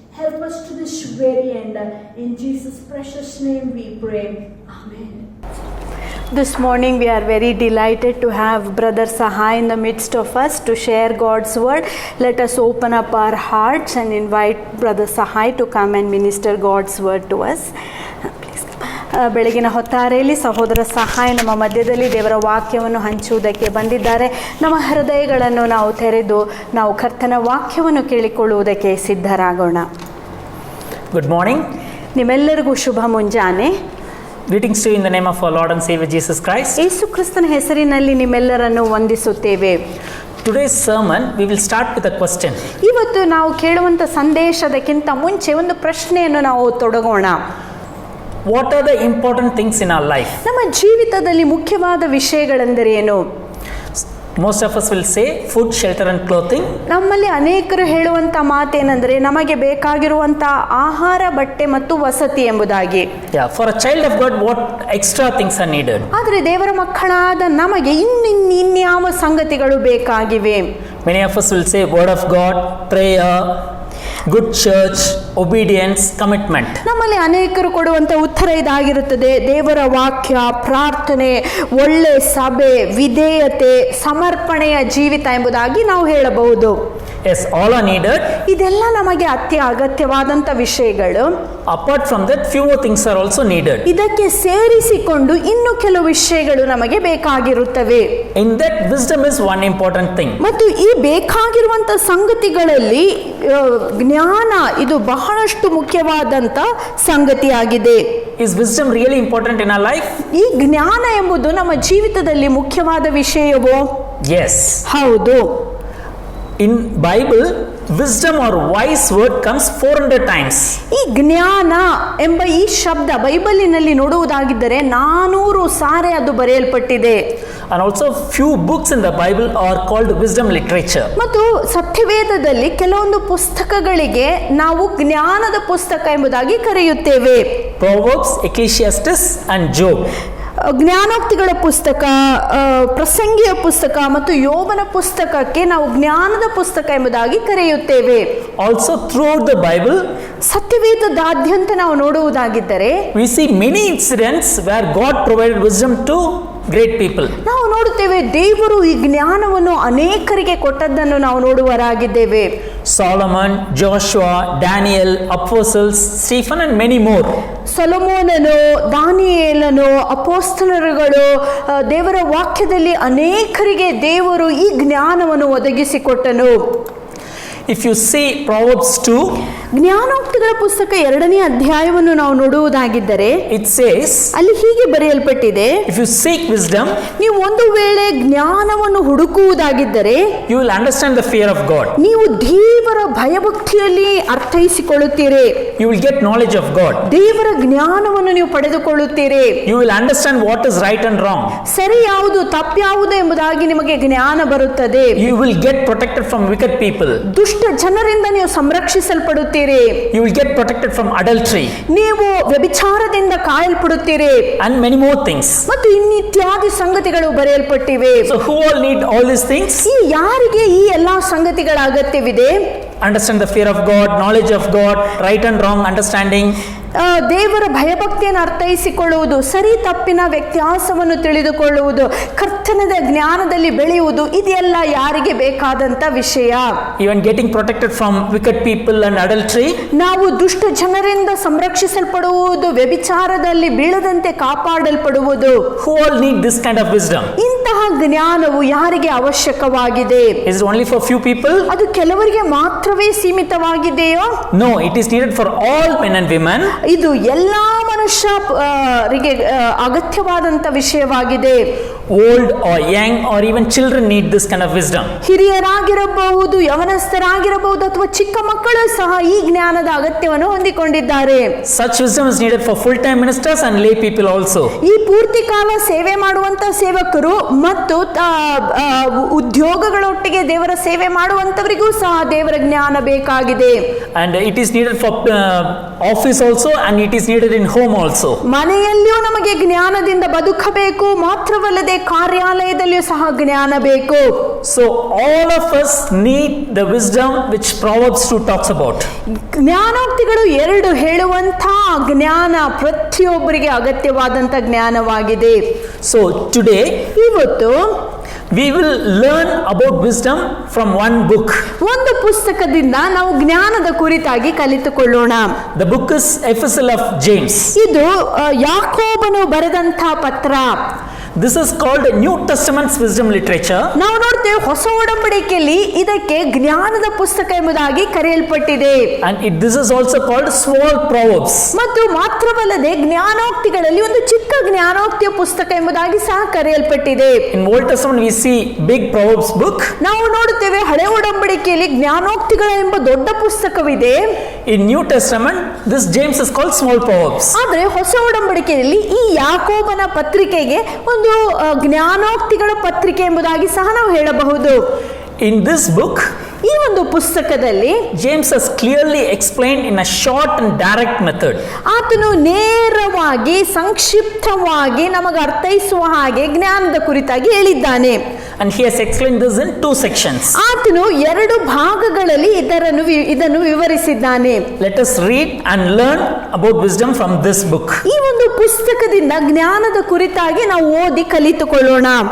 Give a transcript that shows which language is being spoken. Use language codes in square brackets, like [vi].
[en] Help us to this very end. In Jesus' precious name we pray. Amen. This morning we are very delighted to have Brother Sahai in the midst of us to share God's word. Let us open up our hearts and invite Brother Sahai to come and minister God's word to us. Please. [kn] ಬೆಳಗಿನ ಹೊತ್ತಾರೆಯಲ್ಲಿ ಸಹೋದರ ಸಹಾಯ ನಮ್ಮ ಮಧ್ಯದಲ್ಲಿ ದೇವರ ವಾಕ್ಯವನ್ನು ಹಂಚುವುದಕ್ಕೆ ಬಂದಿದ್ದಾರೆ. ನಮ್ಮ ಹೃದಯಗಳನ್ನು ನಾವು ತೆರೆದು ನಾವು ಕರ್ತನ ವಾಕ್ಯವನ್ನು ಕೇಳಿಕೊಳ್ಳುವುದಕ್ಕೆ ಸಿದ್ಧರಾಗೋಣ. [en] Good morning. [kn] ನಿಮ್ಮೆಲ್ಲರಿಗೂ ಶುಭ ಮುಂಜಾನೆ. [en] Greetings to you in the name of our Lord and Savior Jesus Christ. [kn] ಯೇಸು ಕ್ರಿಸ್ತನ ಹೆಸರಿನಲ್ಲಿ ನಿಮ್ಮೆಲ್ಲರನ್ನು ವಂದಿಸುತ್ತೇವೆ. [en] Today's sermon we will start with a question. [kn] ಇವತ್ತು ನಾವು ಕೇಳುವಂತ ಸಂದೇಶದಕ್ಕಿಂತ ಮುಂಚೆ ಒಂದು ಪ್ರಶ್ನೆಯನ್ನು ನಾವು ತೊಡಗೋಣ. [en] What are the important things in our life? [kn] ನಮ್ಮ ಜೀವಿತದಲ್ಲಿ ಮುಖ್ಯವಾದ ವಿಷಯಗಳೆಂದರೆ ಏನು? [en] Most of us will say food, shelter and clothing. [kn] ನಮ್ಮಲ್ಲಿ ಅನೇಕರು ಹೇಳುವಂತ ಮಾತೇನೆಂದರೆ ನಮಗೆ ಬೇಕಾಗಿರುವಂತ ಆಹಾರ, ಬಟ್ಟೆ ಮತ್ತು ವಸತಿ ಎಂಬುದಾಗಿ. [en] Yeah, for a child of God what extra things are needed? [kn] ಆದರೆ ದೇವರ ಮಕ್ಕಳಾದ ನಮಗೆ ಇನ್ಯಾವ ಸಂಗತಿಗಳು ಬೇಕಾಗಿವೆ? [en] Many of us will say word of God, prayer, good church, obedience, commitment. [kn] ನಮ್ಮಲ್ಲಿ ಅನೇಕರು ಕೊಡುವಂತ ಉತ್ತರ ಇದಾಗಿರುತ್ತದೆ. ದೇವರ ವಾಕ್ಯ, ಪ್ರಾರ್ಥನೆ, ಒಳ್ಳೆ ಸಭೆ, ವಿಧೇಯತೆ, ಸಮರ್ಪಣೆಯ ಜೀವಿತ ಎಂಬುದಾಗಿ ನಾವು ಹೇಳಬಹುದು. [en] Yes, all are needed. [kn] ಇದೆಲ್ಲ ನಮಗೆ ಅಗತ್ಯವಾದಂತ ವಿಷಯಗಳು. [en] Apart from that few more things are also needed. [kn] ಇದಕ್ಕೆ ಸೇರಿಸಿಕೊಂಡು ಇನ್ನು ಕೆಲವು ವಿಷಯಗಳು ನಮಗೆ ಬೇಕಾಗಿರುತ್ತವೆ. [en] In that wisdom is one important thing. [kn] ಮತ್ತು ಈ ಬೇಕಾಗಿರುವಂತ ಸಂಗತಿಗಳಲ್ಲಿ ಜ್ಞಾನ ಇದು ಬಹಳಷ್ಟು ಮುಖ್ಯವಾದಂತ ಸಂಗತಿಯಾಗಿದೆ. [en] Is wisdom really important in our life? [kn] ಈ ಜ್ಞಾನ ಎಂಬುದು ನಮ್ಮ ಜೀವಿತದಲ್ಲಿ ಮುಖ್ಯವಾದ ವಿಷಯವೋ? [en] Yes. [kn] ಹೌದು. [en] In Bible, wisdom or wise word comes 400 times. [kn] ಈ ಜ್ಞಾನ ಎಂಬ ಈ ಶಬ್ದ ಬೈಬಲಿನಲ್ಲಿ ನೋಡುವುದಾಗಿದ್ದರೆ 400 ಸಾರಿ ಅದು ಬರೆಯಲ್ಪಟ್ಟಿದೆ. [en] And also few books in the Bible are called wisdom literature. [kn] ಮತ್ತು ಸತ್ಯವೇದದಲ್ಲಿ ಕೆಲವೊಂದು ಪುಸ್ತಕಗಳಿಗೆ ನಾವು ಜ್ಞಾನದ ಪುಸ್ತಕ ಎಂಬುದಾಗಿ ಕರೆಯುತ್ತೇವೆ. [en] Proverbs, Ecclesiastes and Job. [kn] ಜ್ಞಾನೋಕ್ತಿಗಳ ಪುಸ್ತಕ, ಪ್ರಸಂಗಿಯ ಪುಸ್ತಕ ಮತ್ತು ಯೋಬನ ಪುಸ್ತಕಕ್ಕೆ ನಾವು ಜ್ಞಾನದ ಪುಸ್ತಕ ಎಂಬುದಾಗಿ ಕರೆಯುತ್ತೇವೆ. [en] Also throughout the Bible, [kn] ಸತ್ಯವೇದದಾದ್ಯಂತ ನಾವು ನೋಡುವುದಾಗಿದ್ದರೆ [en] we see many incidents where God provided wisdom to great people. [kn] ನಾವು ನೋಡುತ್ತೇವೆ ದೇವರು ಈ ಜ್ಞಾನವನ್ನು ಅನೇಕರಿಗೆ ಕೊಟ್ಟದ್ದನ್ನು ನಾವು ನೋಡುವರಾಗಿದ್ದೇವೆ. [en] Solomon, Joshua, Daniel, apostles, Stephen and many more. [kn] ಸೊಲೊಮೋನನು, ದಾನಿಯೇಲನು, ಅಪೊಸ್ತಲರುಗಳು, ದೇವರ ವಾಕ್ಯದಲ್ಲಿ ಅನೇಕರಿಗೆ ದೇವರು ಈ ಜ್ಞಾನವನ್ನು ಒದಗಿಸಿಕೊಟ್ಟನು. [en] If you see Proverbs 2, [kn] ಜ್ಞಾನೋಕ್ತಿಗಳ ಪುಸ್ತಕ 2ನೇ ಅಧ್ಯಾಯವನ್ನು ನಾವು ನೋಡುವುದಾಗಿದ್ದರೆ [en] it says, [kn] ಅಲ್ಲಿ ಹೀಗೆ ಬರೆಯಲ್ಪಟ್ಟಿದೆ, [en] if you seek wisdom, [kn] ನೀವು ಒಂದು ವೇಳೆ ಜ್ಞಾನವನ್ನು ಹುಡುಕುವುದಾಗಿದ್ದರೆ [en] you will understand the fear of God. [kn] ನೀವು ದೇವರ ಭಯಭಕ್ತಿಯಲ್ಲಿ ಅರ್ಥೈಸಿಕೊಳ್ಳುತ್ತೀರಿ. [en] You will get knowledge of God. [kn] ದೇವರ ಜ್ಞಾನವನ್ನು ನೀವು ಪಡೆದುಕೊಳ್ಳುತ್ತೀರಿ. [en] You will understand what is right and wrong. [kn] ಸರಿ ಯಾವುದು, ತಪ್ಪ್ಯಾವುದು ಎಂಬುದಾಗಿ ನಿಮಗೆ ಜ್ಞಾನ ಬರುತ್ತದೆ. [en] You will get protected from wicked people. [kn] ದುಷ್ಟ ಜನರಿಂದ ನೀವು ಸಂರಕ್ಷಿಸಲ್ಪಡುತ್ತೀರಿ. [en] You will get protected from adultery. [kn] ನೀವು ವ್ಯಭಿಚಾರದಿಂದ ಕಾಯಲ್ಪಡುತ್ತೀರಿ. [en] And many more things. [kn] ಮತ್ತು ಇನ್ನಿತ್ಯಾದಿ ಸಂಗತಿಗಳು ಬರೆಯಲ್ಪಟ್ಟಿವೆ. [en] So who all need all these things? [kn] ಈ ಯಾರಿಗೆ ಈ ಎಲ್ಲಾ ಸಂಗತಿಗಳ ಅಗತ್ಯವಿದೆ? [en] Understand the fear of God, knowledge of God, right and wrong understanding. [kn] ದೇವರ ಭಯಭಕ್ತಿಯನ್ನು ಅರ್ಥೈಸಿಕೊಳ್ಳುವುದು, ಸರಿ ತಪ್ಪಿನ ವ್ಯತ್ಯಾಸವನ್ನು ತಿಳಿದುಕೊಳ್ಳುವುದು, ಕರ್ತನದ ಜ್ಞಾನದಲ್ಲಿ ಬೆಳೆಯುವುದು, ಇದೆಲ್ಲ ಯಾರಿಗೆ ಬೇಕಾದಂತ ವಿಷಯ. [en] Even getting protected from wicked people and adultery. [kn] ನಾವು ದುಷ್ಟ ಜನರಿಂದ ಸಂರಕ್ಷಿಸಲ್ಪಡುವುದು, ವ್ಯಭಿಚಾರದಲ್ಲಿ ಬೀಳದಂತೆ ಕಾಪಾಡಲ್ಪಡುವುದು. [en] Who all need this kind of wisdom? [kn] ಇಂತಹ ಜ್ಞಾನವು ಯಾರಿಗೆ ಅವಶ್ಯಕವಾಗಿದೆ? [en] Is it only for few people? [kn] ಅದು ಕೆಲವರಿಗೆ ಮಾತ್ರವೇ ಸೀಮಿತವಾಗಿದೆಯೋ? [en] No, it is needed for all men and women. [kn] ಇದು ಎಲ್ಲಾ ಮನುಷ್ಯರಿಗೆ ಅಗತ್ಯವಾದಂತ ವಿಷಯವಾಗಿದೆ. [en] Old or young or even children need this kind of wisdom. [kn] ಹಿರಿಯರಾಗಿರಬಹುದು, ಯವನಸ್ಥರಾಗಿರಬಹುದು, ಅಥವಾ ಚಿಕ್ಕ ಮಕ್ಕಳು ಸಹ ಈ ಜ್ಞಾನದ ಅಗತ್ಯವನ್ನು ಹೊಂದಿಕೊಂಡಿದ್ದಾರೆ. [en] Such wisdom is needed for full-time ministers and lay people also. [kn] ಈ ಪೂರ್ತಿ ಕಾಲ ಸೇವೆ ಮಾಡುವಂತ ಸೇವಕರು ಮತ್ತು ಉದ್ಯೋಗಗಳೊಟ್ಟಿಗೆ ದೇವರ ಸೇವೆ ಮಾಡುವಂತವರಿಗೂ ಸಹ ದೇವರ ಜ್ಞಾನ ಬೇಕಾಗಿದೆ. [en] And it is needed for office also, and it is needed in home also. [kn] ಮನೆಯಲ್ಲಿಯೂ ನಮಗೆ ಜ್ಞಾನದಿಂದ ಬದುಕಬೇಕು, ಮಾತ್ರವಲ್ಲದೆ ಕಾರ್ಯಾಲಯದಲ್ಲಿಯೂ ಸಹ ಜ್ಞಾನ ಬೇಕು. [en] So all of us need the wisdom which Proverbs 2 talks about. [kn] ಜ್ಞಾನೋಕ್ತಿಗಳು 2 ಹೇಳುವಂತ ಜ್ಞಾನ ಪ್ರತಿಯೊಬ್ಬರಿಗೆ ಅಗತ್ಯವಾದಂತ ಜ್ಞಾನವಾಗಿದೆ. [en] So today [kn] ಇವತ್ತು [en] we will learn about wisdom from one book. [kn] ಒಂದು ಪುಸ್ತಕದಿಂದ ನಾವು ಜ್ಞಾನದ ಕುರಿತಾಗಿ ಕಲಿತುಕೊಳ್ಳೋಣ. [en] The book is Epistle of James. [kn] ಇದು ಯಾಕೋಬನು ಬರೆದಂತ ಪತ್ರ. [en] This is called New Testament's wisdom literature. [kn] ನಾವು ನೋಡ್ತೇವೆ ಹೊಸ ಒಡಂಬಡಿಕೆಯಲ್ಲಿ ಇದಕ್ಕೆ ಜ್ಞಾನದ ಪುಸ್ತಕ ಎಂಬುದಾಗಿ ಕರೆಯಲ್ಪಟ್ಟಿದೆ. [en] And this is also called small proverbs. [kn] ಮತ್ತು ಮಾತ್ರವಲ್ಲದೆ ಜ್ಞಾನೋಕ್ತಿಗಳಲ್ಲಿ ಒಂದು ಚಿಕ್ಕ ಜ್ಞಾನೋಕ್ತಿಯ ಪುಸ್ತಕ ಎಂಬುದಾಗಿ ಸಹ ಕರೆಯಲ್ಪಟ್ಟಿದೆ. [en] In Old Testament we see big proverbs book. [kn] ನಾವು ನೋಡುತ್ತೇವೆ ಹಳೆ ಒಡಂಬಡಿಕೆಯಲ್ಲಿ ಜ್ಞಾನೋಕ್ತಿಗಳ ಎಂಬ ದೊಡ್ಡ ಪುಸ್ತಕವಿದೆ. [en] In New Testament this James is called small proverbs. [kn] ಆದರೆ ಹೊಸ ಒಡಂಬಡಿಕೆಯಲ್ಲಿ ಈ ಯಾಕೋಬನ ಪತ್ರಿಕೆಗೆ ಒಂದು ಜ್ಞಾನೋಕ್ತಿಗಳ ಪತ್ರಿಕೆ ಎಂಬುದಾಗಿ ಸಹ ನಾವು ಹೇಳಬಹುದು. [en] In this book [kn] ಈ ಒಂದು ಪುಸ್ತಕದಲ್ಲಿ [en] James has clearly explained in a short and direct method. [kn] ಆತನು ನೇರವಾಗಿ ಸಂಕ್ಷಿಪ್ತವಾಗಿ ನಮಗೆ ಅರ್ಥೈಸುವ ಹಾಗೆ ಜ್ಞಾನದ ಕುರಿತಾಗಿ ಹೇಳಿದ್ದಾನೆ. [en] And he has explained this in 2 sections. [kn] ಆತನು 2 ಭಾಗಗಳಲ್ಲಿ ಇದನ್ನು ವಿವರಿಸಿದ್ದಾನೆ. [en] Let us read and learn about wisdom from this book. [kn] ಈ ಒಂದು ಪುಸ್ತಕದಿಂದ ಜ್ಞಾನದ ಕುರಿತಾಗಿ ನಾವು ಓದಿ ಕಲಿತುಕೊಳ್ಳೋಣ.